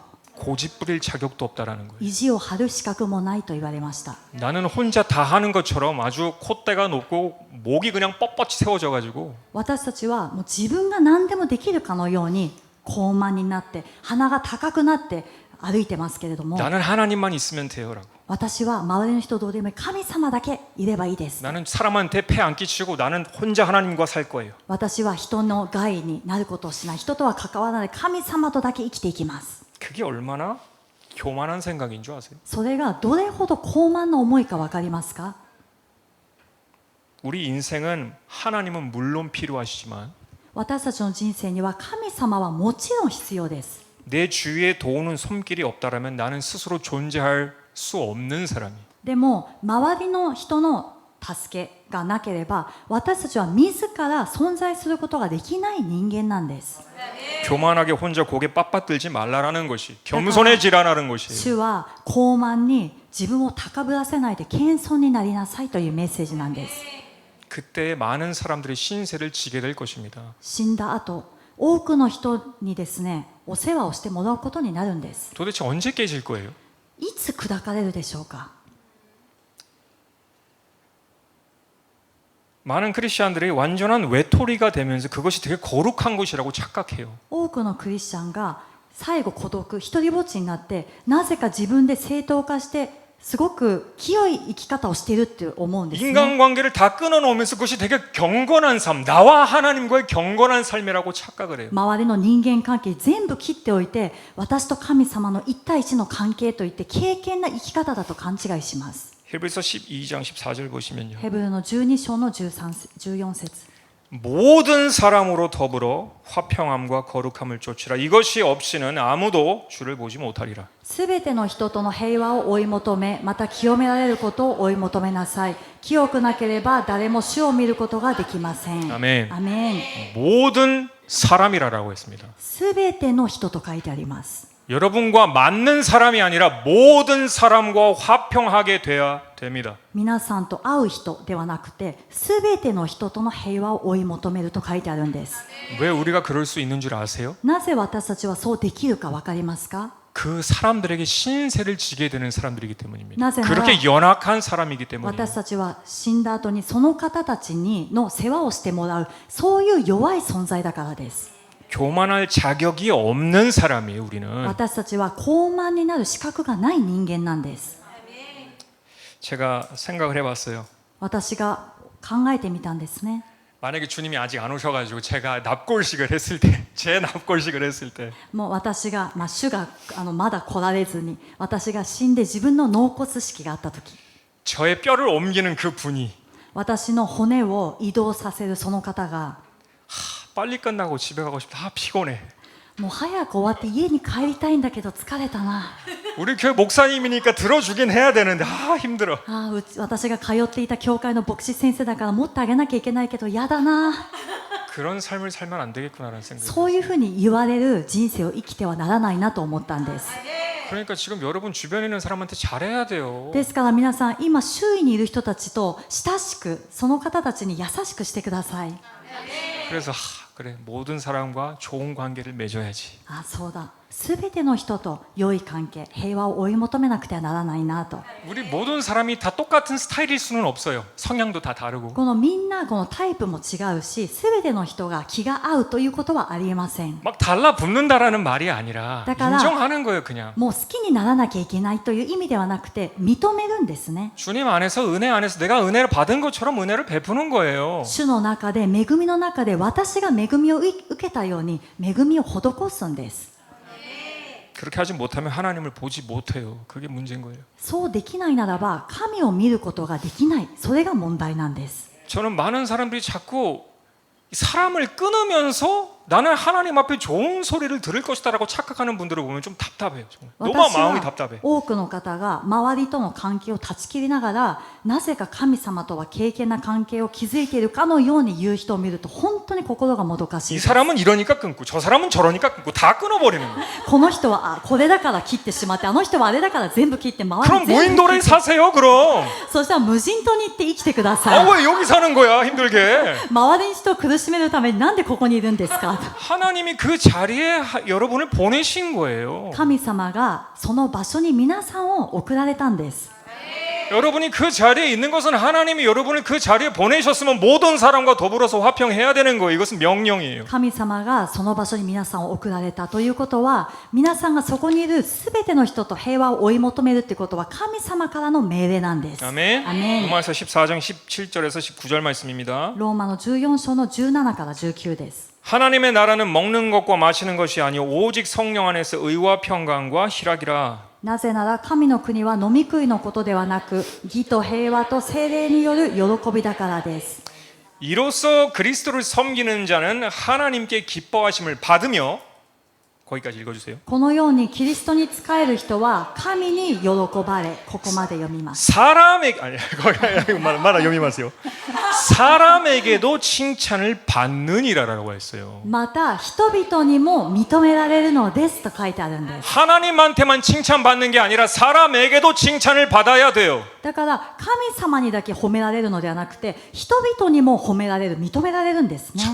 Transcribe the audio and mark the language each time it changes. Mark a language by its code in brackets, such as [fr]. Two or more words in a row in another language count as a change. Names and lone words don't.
[ko] 고집 부릴 자격도 없다라는 거예요. [ja] 意地を張る資格もないと言われました。 [ko] 나는 혼자 다 하는 것처럼 아주 콧대가 높고 목이 그냥 뻣뻣이 세워져 가지고 [ja] 私たちはもう自分が何でもできるかのように高慢になって鼻が高くなって歩いてますけれども、 [ko] 나는 하나님만 있으면 돼요라고. [ja] 私は周りの人どうでもいい、神様だけいればいいです。 [ko] 나는 사람한테 폐 안 끼치고 나는 혼자 하나님과 살 거예요. [ja] 私は人の害になることをしない、人とは関わらない神様とだけ生きていきます。 [ko] 그게 얼마나 교만한 생각인 줄 아세요? [ja] それがどれほど高慢な思いか分かりますか？ [ko] 우리 인생은 하나님은 물론 필요하시지만 [ja] 私たちの人生には神様はもちろん必要です。 [ko] 내 주위에 도우는 손길이 없다라면 나는 스스로 존재할 수 없는 사람이. [ja] でも周りの人の助けがなければ私たちは自ら存在することができない人間なんです。 [ko] 교만하게 혼자 고개 빳빳들지 말라라는 것이 겸손해지라는 것이. [ja] 主は高慢に自分を高ぶらせないで謙遜になりなさいというメッセージなんです。 [ko] 그때 많은 사람들이 신세를 지게 될 것입니다. [ja] 死んだ後多くの人にですねお世話をしてもらうことになるんです。 [ko] 도대체 언제 깨질 거예요? [ja] いつ砕かれるでしょうか？ [ko] 많은 크리스천들이 완전한 외톨이가 되면서 그것이 되게 거룩한 것이라고 착각해요. [ja] 多くのクリスチャンが最後孤独、一人ぼっちになってなぜか自分で正当化してすごく清い生き方をしているって思うんですね。 [ko] 인간관계를 다 끊어놓으면서 그것이 되게 경건한 삶, 나와 하나님과의 경건한 삶이라고 착각을 해요. [ja] 周りの人間関係全部切っておいて、私と神様の一対一の関係といって敬虔な生き方だと勘違いします。 [ko] 히브리서 12장 14절 보시면요. [ja] ヘブルの12章の14節。 [ko] 모든 사람으로 더불어 화평함과 거룩함을 쫓으라. 이것이 없이는 아무도 주를 보지 못하리라. [ja] すべての人との平和を追い求め、また清められることを追い求めなさい。清くなければ誰も主を見ることができません。 [ko] 아멘. [ja] アメン。 [ko] 모든 사람이라고 했습니다. [ja] すべての人と書いてあります。 [ko] 여러분과 맞는 사람이 아니라 모든 사람과 화평하게 돼야 됩니다. [ja] 皆さんと会う人ではなくて、すべての人との平和を追い求めると書いてあるんです。 [ko] 왜 우리가 그럴 수 있는 줄 아세요? [ja] なぜ私たちはそうできるか分かりますか？ [ko] 그 사람들에게 신세를 지게 되는 사람들이기 때문입니다. [ja] 나제나라. [ko] 그렇게 연약한 사람이기 때문이에요. [ja] 私たちは死んだ後にその方たちにの世話をしてもらう、そういう弱い存在だからです。 [ko] 교만할 자격이 없는 사람이에요, 우리는. [ja] 私たちは高慢になる資格がない人間なんです。 [ko] 제가 생각을 해봤어요. [ja] 私が考えてみたんですね。 [ko] 만약에 주님이 아직 안 오셔가지고 제가 납골식을 했을 때, 제 납골식을 했을 때, [ja] もう私が、主がまだ来られずに、私が死んで自分の納骨式があった時、 [ko] 저의 뼈를 옮기는 그 분이 [ja] 私の骨を移動させるその方が、 [ko] 빨리 끝나고 집에 가고 싶다. 아, 피곤해. [ja] もう早く終わって家に帰りたいんだけど疲れたな。 [ko] 우리 교회 목사님이니까 들어주긴 해야 되는데 아 힘들어. [ja] 私が通っていた教会の牧師先生だから持ってあげなきゃいけないけど嫌だな。 [ko] 그런 삶을 살면 안 되겠구나라는 생각이 [ja] そういうふうに言われる人生を生きてはならないなと思ったんです。 [ko] 그러니까 지금 여러분 주변에 있는 사람한테 잘해야 돼요. [ja] ですから皆さん今周囲にいる人たちと親しく、その方たちに優しくしてください。 [ko] 그래서 그래 모든 사람과 좋은 관계를 맺어야지. [ja] そうだ、すべての人と良い関係、平和を追い求めなくてはならないなと。 [ko] 우리 모든 사람이 다 똑같은 스타일일 수는 없어요. 성향도 다 다르고. [ja] このみんなこのタイプも違うし、すべての人が気が合うということはありえません。 [ko] 막 달라붙는다라는 말이 아니라 그러니까 인정하는 거예요, 그냥. [ja] もう好きにならなきゃいけないという意味ではなくて認めるんですね。 [ko] 주님 안에서 은혜 안에서 내가 은혜를 받은 것처럼 은혜를 베푸는 거예요. [ja] 主の中で、恵みの中で私が恵みを受けたように恵みを施すんです。 [ko] 그렇게 하지 못하면 하나님을 보지 못해요. 그게 문제인 거예요. [ja] そうできないならば神を見ることができない、それが問題なんです。 [ko] 저는 많은 사람들이 자꾸 사람을 끊으면서 나는 하나님 앞에 좋은 소리를 들을 것이다라고 착각하는 분들을 보면 좀 답답해요. 정말. 너무 [ja] 私 [ko] 마음이 [ja] は [ko] 답답해. [ja] 多くの方が周りとの関係を断ち切りながら、なぜか神様とは敬虔な関係を築いているかのように言う人を見ると本当に心がもどかしい [ko] 이 [ja] です。 [ko] 사람은 이러니까 끊고 저 사람은 저러니까 끊고 다 끊어버리는 거예요. [ja] この人はこれだから切ってしまって、あの人はあれだから全部切って、周り [ko] 그럼 [ja] 全部切 [ko] 무인도에 [ja] って、 [ko] 사세요. 그럼. [ja] そしたら無人島に行って生きてください。 [ko] 왜 여기 사는 거야 힘들게. [ja] 周りの人を苦しめるためになんでここにいるんですか？ [ko] 하나님이 그 자리에 여러분을 보내신 거예요. [ja] 神様がその場所に皆さんを送られたんです。 [ko] 여러분이 그 자리에 있는 것은 하나님이 여러분을 그 자리에 보내셨으면 모든 사람과 더불어서 화평해야 되는 거예요. 이것은 명령이에요. [ja] 神様がその場所に皆さんを送られたということは、皆さんがそこにいるすべての人と平和を追い求めるということは神様からの命令なんです。 [ko] 아멘. [ja] アメン。 [ko] 로마서 14장 17절에서 19절 말씀입니다. [ja] ローマの14章の17から19です。 [ko] 하나님의 나라는 먹는 것과 마시는 것이 아니요 오직 성령 안에서 의와 평강과 희락이라. [ja] なぜなら神の国は飲み食いのことではなく、義と平和と聖霊による喜びだからです。 [ko] 이로써 그리스도를 섬기는 자는 하나님께 기뻐하심을 받으며 거기까지 읽어주세요. [ja] このようにキリストに仕える人は神に喜ばれ、ここまで読みます。 [ko] 사람에게 아니 거기 말아 [ja] 読みますよ. [ko] 사람에게도 칭찬을 받느니라라고 했어요. [ja] また人々にも認められるのですと書いてあるんです。 [ko] 하나님한테만 칭찬받는 게 아니라 사람에게도 칭찬을 받아야 돼요. [ja] だから神様にだけ褒められるのではなくて、人々にも褒められる、認められるんですね。